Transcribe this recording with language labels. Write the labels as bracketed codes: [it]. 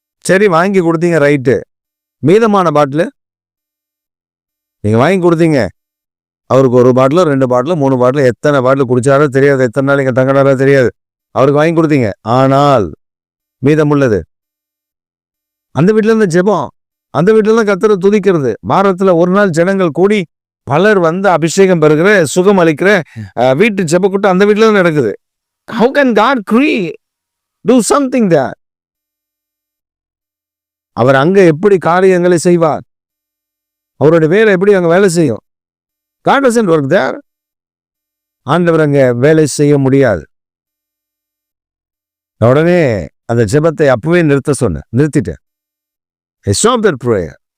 [ta] சரி வாங்கி கொடுத்தீங்க, ரைட்டு. மீதமான பாட்டில் நீங்கள் வாங்கி கொடுத்தீங்க, அவருக்கு 1 பாட்டிலோ 2 பாட்டிலோ 3 பாட்டிலோ எத்தனை பாட்டில் குடிச்சாரோ தெரியாது, எத்தனை நாள் இங்கே தங்கினாரோ தெரியாது, அவருக்கு வாங்கி கொடுத்தீங்க. ஆனால் மீதம் உள்ளது அந்த வீட்டில் இருந்து ஜெபம், அந்த வீட்டில் தான் கர்த்தரை துதிக்கிறது. வாரத்தில் ஒரு நாள் ஜனங்கள் கூடி பலர் வந்து அபிஷேகம் பெறுகிற, சுகம் அளிக்கிற வீட்டு ஜெபக்கூட்டம் அந்த வீட்டில் தான் நடக்குது. [en] How can God do something there? [ta] அவர் அங்க எப்படி காரியங்களை செய்வார், அவருடைய வேலை எப்படி அங்க வேலை செய்யும். [en] God doesn't work there. [ta] ஆண்டவர் அங்க வேலை செய்ய முடியாது. உடனே அந்த ஜெபத்தை அப்பவே நிறுத்திட்டேன். [en] Stop that prayer.